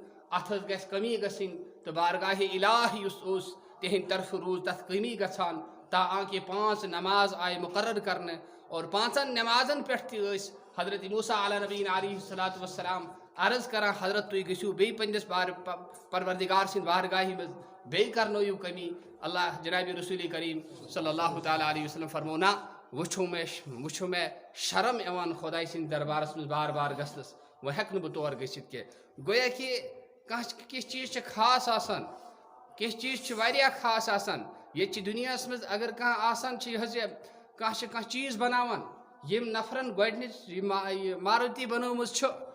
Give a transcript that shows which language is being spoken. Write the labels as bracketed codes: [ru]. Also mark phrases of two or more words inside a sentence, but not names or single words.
[ks] ات گژھِ کمی گژھٕنۍ تہٕ بارگاہ الٰہ یُس اوس تِہنٛدِ طرفہٕ روٗز تَتھ کمی گژھان تاکہِ 5 نماز آیہِ مقرر کرنہٕ اور 5 نمازن پٮ۪ٹھ تہِ ٲسۍ حضرت موسیٰ [ar] علیٰ نبیٖن علیہ الصلوٰۃ والسلام [ks] عرض کران حضرت تُہۍ گٔژھِو بیٚیہِ پنٛنِس پروردگار سٕنٛدِ بارگاہہِ منٛز بیٚیہِ کرنٲیِو کمی اللہ جنابِ رسول کریم [ar] صلی اللہ تعالیٰ علیہ وسلم [ks] فرمو نہ وٕچھو مےٚ شرم یِوان خۄداے سٕنٛدِ دربارس منٛز بار بار گژھنس وۄنۍ ہٮ۪کہٕ نہٕ بہٕ تور گٔژھِتھ کینٛہہ گویا کہِ کینٛہہ چیٖز چھِ خاص آسان کینٛہہ چیٖز چھِ واریاہ خاص آسان ییٚتہِ چھِ دُنیاہس منٛز اگر کانٛہہ آسان چھِ یہِ حظ یہِ کانٛہہ چھِ کانٛہہ چیٖز بناوان یِم نفرن گۄڈنِچ یہِ ماروتی بنٲومٕژ چھُ